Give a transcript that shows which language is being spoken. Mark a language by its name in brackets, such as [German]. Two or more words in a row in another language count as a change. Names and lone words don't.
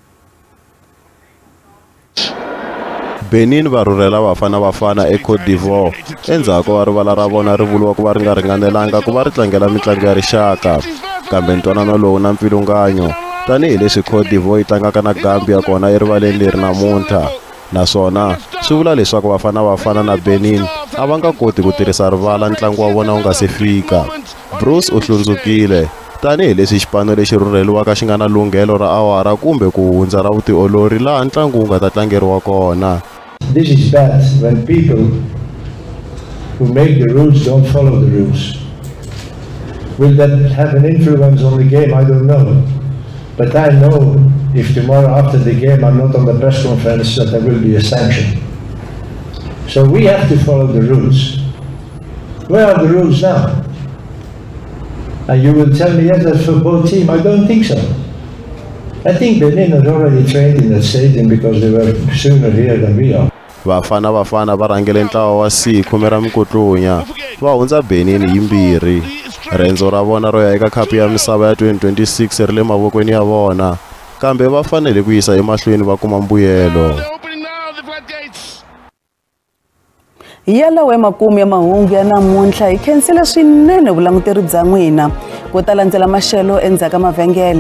[Tsonga] Benin va rhurhela Bafana Bafana eCote d'Ivoire endzhaku wa rivala ra vona ri vuriwa ku va ri nga ringanelanga ku va ri tlangela mitlangu ya rixaka, kambe ntwanano lowu na mpfilunganyo tanihileswi Cote d'Ivoire yi tlangaka na Gambia kona erivaleni leri namuntlha, naswona swi vula leswaku Bafana Bafana na Benin a va nga koti ku tirhisa rivala ntlangu wa vona wu nga se fika. Bruce u hlundzukile tanihileswi xipano lexi rhurheliwaka xi nga na lunghelo ra awara kumbe ku hundza ra vutiolori laha ntlangu wu nga ta tlangeriwa kona. [English] This is bad when people who make the rules don't follow the rules. Will that have an influence on the game? I don't know. But I know if tomorrow after the game I'm not on the press conference that there will be a sanction. So we have to follow the rules. Where are the rules now? And you will tell me, yes, that's for both teams. I don't think so. I think Benin has already trained in that stadium because they were sooner here than we are. [Tsonga] Bafana Bafana va rhangele ntlawa wa siku ra mikutlunya va hundza Benin hi 2. Rendzo ra vona ro ya eka Cup ya Misava ya 2026 ri le mavokweni ya vona, kambe va fanele ku yisa emahlweni va kuma mbuyelo. Yalawe makumu ya mahungu ya namuntlha hi khensile swinene vulanguteri bya n'wina ku ta landzela maxelo endzhaku ka mavhengele.